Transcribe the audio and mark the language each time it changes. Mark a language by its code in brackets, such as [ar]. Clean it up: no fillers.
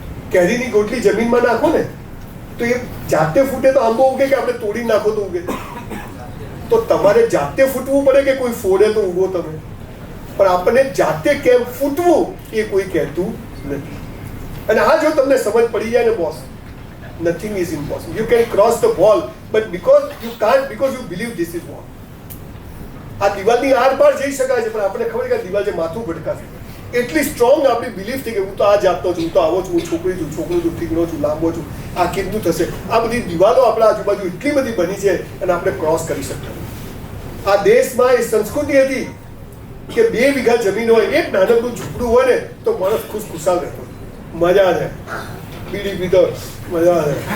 [gu] કેરીની ગોટલી જમીનમાં નાખો ને તો એ જાતે ફૂટે તો આંબો ઉગે, કે આપણે તોડી નાખો તો ઉગે? તો તમારે જાતે ફૂટવું પડે કે કોઈ ફોડે તો ઉગો તમે? પણ આપણને જાતે કેમ ફૂટવું એ કોઈ કહેતું નથી. અને આ જો તમને સમજ પડી જાય ને boss, [en] nothing is impossible. You can cross the wall, but because you can't, because you believe this is wall. [gu] આ દિવાલની આર પાર જઈ શકાય છે, પણ આપણને ખબર કે દિવાલ જે માથું ભટકાશે. એટલી સ્ટ્રોંગ આપણી બિલીફ થઈ કે હું તો આ જાતનો છું, હું તો આવો છું, હું છોકરી છું, છોકરો છું, ઠીકનો છું, લાંબો છું, આ કેટલું થશે. આ બધી દિવાલો આપણા આજુબાજુ એટલી બધી બની છે અને આપણે ક્રોસ કરી શકતા. આ દેશમાં એ સંસ્કૃતિ હતી કે 2 વીઘા જમીન હોય, એક નાનકડું ઝૂંપડું હોય ને તો માણસ ખુશખુશાલ રહેતો, મજા છે, બીડી પીતો, મજા આવે.